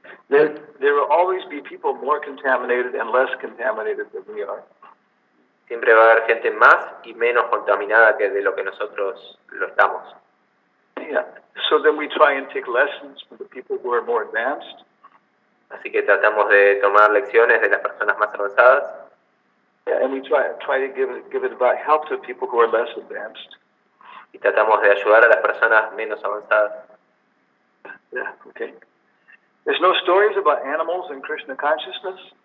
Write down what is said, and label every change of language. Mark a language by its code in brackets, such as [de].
[en] There will always be people more contaminated and less contaminated than we are. [es] Siempre va a haber gente más y menos contaminada que de lo que nosotros lo estamos. [en] Yeah. So then we try and take lessons from the people who are more advanced. [es] Así que tratamos de tomar lecciones de las personas más avanzadas. [en] Yeah, and we try to give advice, help to people who are less advanced. [es] Y tratamos de ayudar a las personas menos avanzadas. [en] Yeah. Okay. There's no stories about animals in Krishna consciousness.